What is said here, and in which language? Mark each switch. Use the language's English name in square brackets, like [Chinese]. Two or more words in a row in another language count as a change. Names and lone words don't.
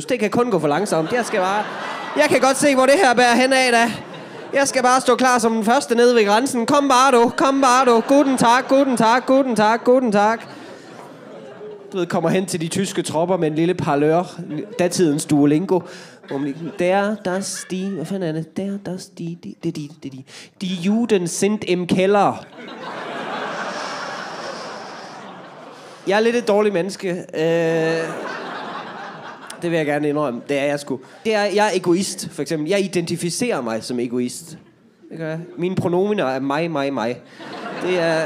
[Danish] Det kan kun gå for langsomt. Jeg kan godt se, hvor det her bærer hen af da. Jeg skal bare stå klar som den første nede ved grænsen. Kom bare du. [German] Guten Tag. [Danish] Du ved, kommer hen til de tyske tropper med en lille parlør. Datidens Duolingo. [German] Das die... [Danish] Hvad fanden er det? [German] Das die... Die Juden sind im Keller. [Danish] Jeg er lidt et dårligt menneske. Det vil jeg gerne indrømme. Det er jeg sgu. Jeg er egoist, for eksempel. Jeg identificerer mig som egoist. Det gør jeg. Mine pronominer er mig. Det er...